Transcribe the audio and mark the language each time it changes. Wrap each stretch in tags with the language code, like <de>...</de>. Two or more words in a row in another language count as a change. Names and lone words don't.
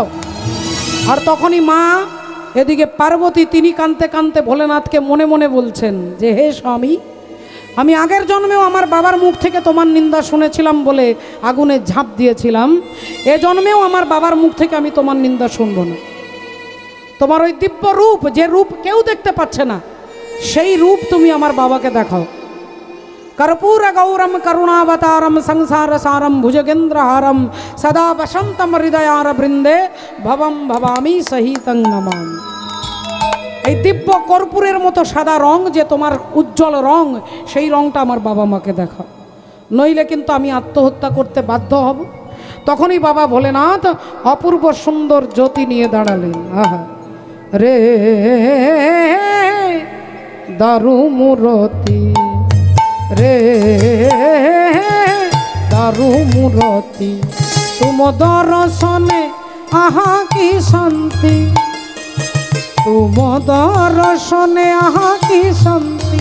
<bn>আর তখনই মা এদিকে পার্বতী তিনি কাঁদতে কাঁদতে ভোলেনাথকে মনে মনে বলছেন যে হে স্বামী, আমি আগের জন্মেও আমার বাবার মুখ থেকে তোমার নিন্দা শুনেছিলাম বলে আগুনে ঝাঁপ দিয়েছিলাম। এ জন্মেও আমার বাবার মুখ থেকে আমি তোমার নিন্দা শুনবো না। তোমার ওই দিব্য রূপ, যে রূপ কেউ দেখতে পাচ্ছে না, সেই রূপ তুমি আমার বাবাকে দেখাও।</bn> <sa>कर्पूर गौरम करुणावतारम संसार सारम भुजगेंद्रहारम सदा वसंतम हृदयार बृंदे भवम भवामी सहितं नमामि।</sa> <bn>এই দিব্য কর্পূরের মতো সাদা রং, যে তোমার উজ্জ্বল রং, সেই রংটা আমার বাবা মাকে দেখাও, নইলে কিন্তু আমি আত্মহত্যা করতে বাধ্য হব। তখনই বাবা ভোলেনাথ অপূর্ব সুন্দর জ্যোতি নিয়ে দাঁড়ালেন। আহা রে দারু মূরতি, রে দারু মূরতি, তুম দর্শনে আহা কি শান্তি, তুম দর্শনে আহা কি শান্তি।</bn>